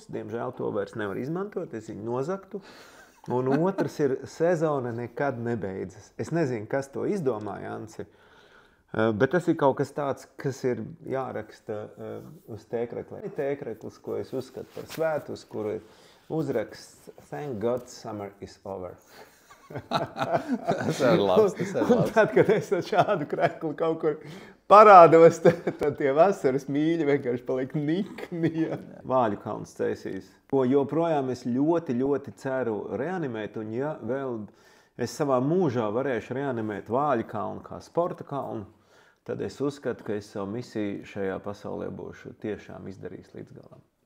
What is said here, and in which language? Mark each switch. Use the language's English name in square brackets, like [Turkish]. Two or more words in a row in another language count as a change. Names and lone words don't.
[Latvian] Diemžēl to vairs nevar izmantot, es viņu nozaktu. Un otrs ir sezona nekad nebeidzas. Es nezinu, kas to izdomāja, Ansi, bet tas ir kaut kas tāds, kas ir jāraksta uz tēkrekla. Tēkreklis, ko es uzskatu par svētu, uz kuru ir uzraksts [English] Thank God summer is over. [Latvian] Tas ir labs. Un tad, kad es šādu kreklu kaut kur parādos, tad tie vasaras mīļi vienkārši paliek nikni. Vāļu kalns cēsīs, ko joprojām es ļoti ceru reanimēt, un ja vēl es savā mūžā varēšu reanimēt Vāļu kalnu kā sporta kalnu, tad es uzskatu, ka es savu misiju šajā pasaulē būšu tiešām izdarījis līdz galam.